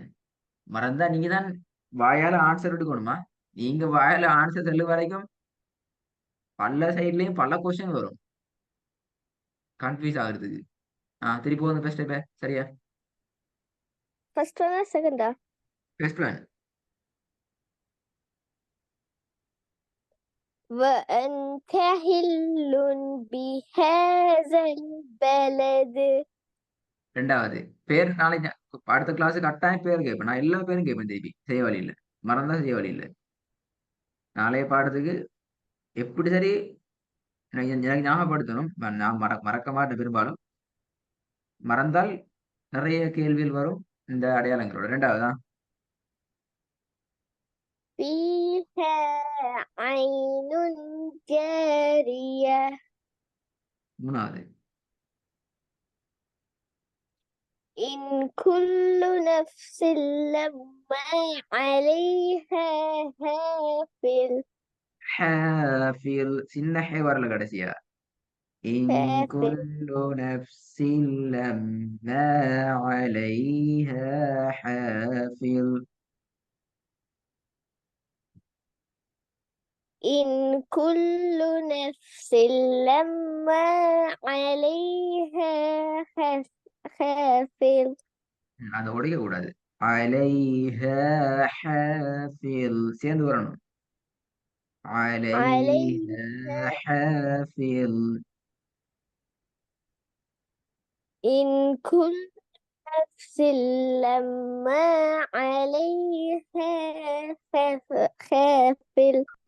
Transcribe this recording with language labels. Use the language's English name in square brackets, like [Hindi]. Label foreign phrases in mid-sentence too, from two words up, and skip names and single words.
[Tamil] மறந்தா நீங்க தான் வாயால ஆன்சர் எடுக்கணுமா? நீங்க வாயால ஆன்சர் சொல்லு வரைக்கும் பல சைட்லயும் பல கொஸ்டின் வரும். கன்ஃபியூஸ் ஆகுறதுக்கு. திருப்பி வந்து ஃபர்ஸ்ட் இப்ப சரியா? ஃபர்ஸ்ட் ஒன்னா செகண்டா? [English] first one. [Arabic] وأنت حل بهذا البلد. [Tamil] ரெண்டாவது பேர் நாளைக்கு அடுத்த கிளாஸ் கட்டாயம் பேர் கேட்பேன். நான் எல்லா பேரும் கேட்பேன் திருப்பி செய்ய வழி இல்லை. மறந்தா செய்ய வழி இல்லை. நாளைய பாடத்துக்கு எப்படி சரி எனக்கு ஞாபகப்படுத்தணும். நான் மறக்க மாட்டேன் பெரும்பாலும். மறந்தால் நிறைய கேள்விகள் வரும் இந்த அடையாளங்களோட. ரெண்டாவதா [Arabic] فيها عين جارية. [Tamil] மூணாவது [Arabic] إن كل نفس لما عليها حافظ. [Tamil] ஹாஃபில். சின்ன ஹே வரல கடைசியா. [Arabic] إن حافظ. كل نفس لما عليها حافظ. إن كل نفس لما عليها حافظ. [Tamil] அதை உடைக்க கூடாது. [Arabic] عليها حافظ [Tamil] சேர்ந்து வரணும். [Arabic] عليها عليها. حافظ. إن كل نفس لما عليها حافظ.